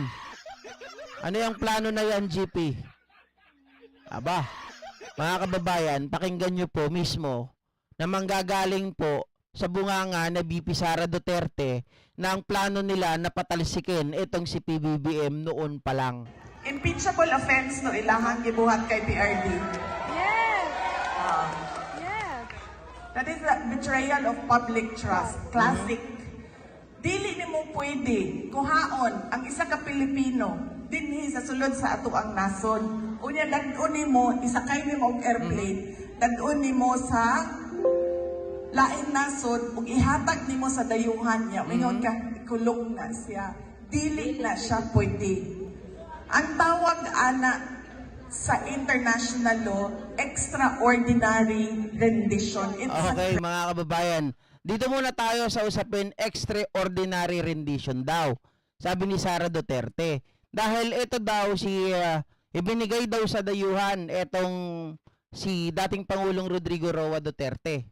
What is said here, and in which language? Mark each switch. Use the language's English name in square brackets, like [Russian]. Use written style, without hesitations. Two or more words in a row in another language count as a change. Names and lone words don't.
[Filipino] Ano yung plano na yan, GP? Aba, mga kababayan, pakinggan nyo po mismo na manggagaling po sa bunganga na BP Sara Duterte na ang plano nila na patalsikin itong si PBBM noon pa lang. [English] Impeachable offense [Cebuano] no ilahang gibuhat kay PRD. [English] Yes! Yes! That is the betrayal of public trust. Classic. [Cebuano] Dili nimo pwede kuhaon ang isa ka Pilipino dinhi sa sulod sa ato ang nasod. Unya dad-on nimo isakay nimo og airplane, dad-on nimo sa lain nasod ug ihatag nimo sa dayuhan niya. Mingon ka ikulong na siya. Dili na siya pwede. Ang tawag ana sa [English] international law, extraordinary rendition. [Filipino] Okay, mga kababayan, dito muna tayo sa usapin [English] extraordinary rendition [Filipino] daw. Sabi ni Sara Duterte. Dahil ito daw ibinigay daw sa dayuhan itong si dating Pangulong Rodrigo Roa Duterte.